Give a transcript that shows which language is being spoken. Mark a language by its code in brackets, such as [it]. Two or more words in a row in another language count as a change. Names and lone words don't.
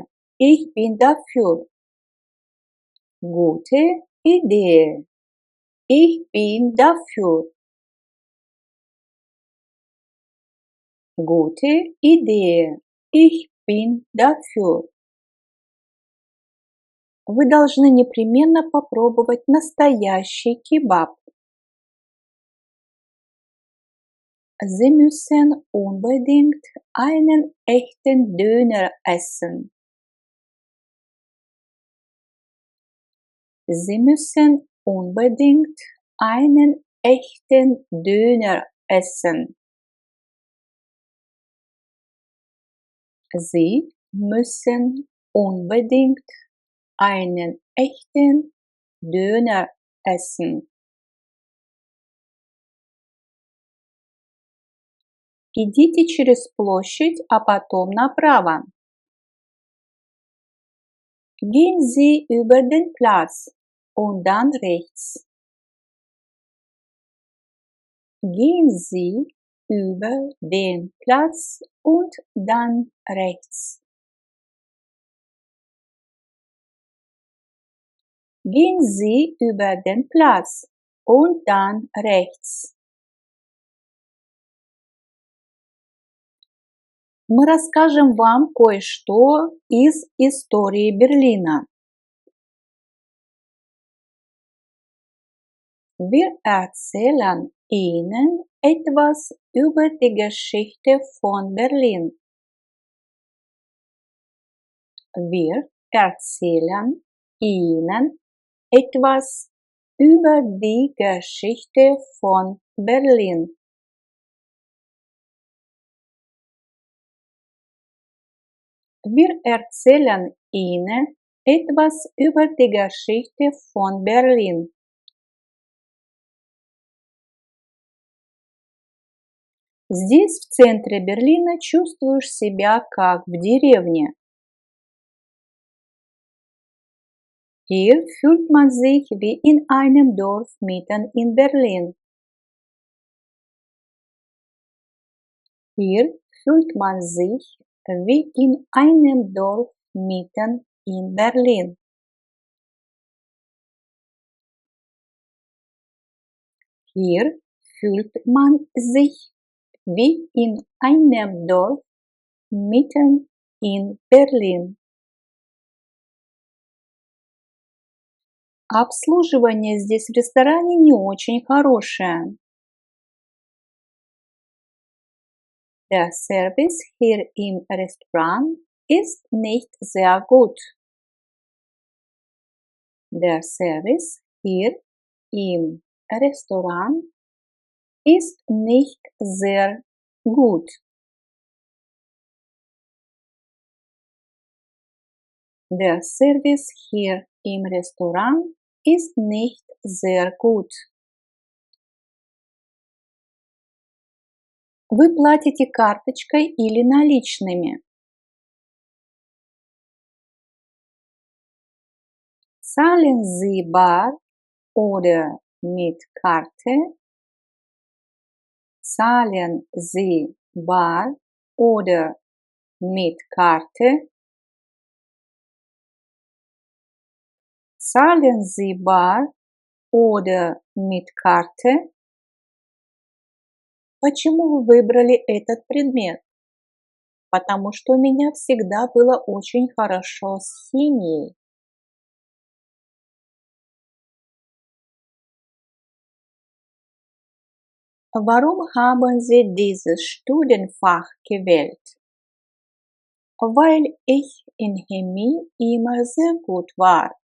[de] Ich bin dafür. Gute Idee. Ich bin dafür. Gute Idee. Ich bin dafür. [ru] Вы должны непременно попробовать настоящий кебаб. [de] Sie müssen unbedingt einen echten Döner essen. Sie müssen unbedingt einen echten Döner essen. Sie müssen unbedingt einen echten Döner essen. [ru] Идите через площадь, а потом направо. [de] Gehen Sie über den Platz und dann rechts. Gehen Sie über den Platz und dann rechts. Gehen Sie über den Platz und dann rechts. [ru] Мы расскажем вам кое-что из истории Берлина. [de] Wir erzählen Ihnen etwas über die Geschichte von Berlin. Wir erzählen Ihnen etwas über die Geschichte von Berlin. Wir erzählen Ihnen etwas über die Geschichte von Berlin. [ru] Здесь, в центре Берлина, чувствуешь себя как в деревне. [de] Hier fühlt man sich wie in einem Dorf mitten in Berlin. Hier fühlt man sich wie in einem Dorf mitten in Berlin. Hier fühlt man sich wie in einem Dorf mitten in Berlin. [ru] Обслуживание здесь в ресторане не очень хорошее. [de] Der Service hier im Restaurant ist nicht sehr gut. Der Service hier im Restaurant ist nicht sehr gut. Der Service hier im Restaurant ist nicht sehr gut. [ru] Вы платите карточкой или наличными? [de] Zahlen Sie bar oder mit Karte? Zahlen Sie bar oder mit Karte? Zahlen Sie bar oder mit Karte? [ru] Почему вы выбрали этот предмет? Потому что у меня всегда было очень хорошо с химией. [de] Warum haben Sie dieses Studienfach gewählt? Weil ich in Chemie immer sehr gut war.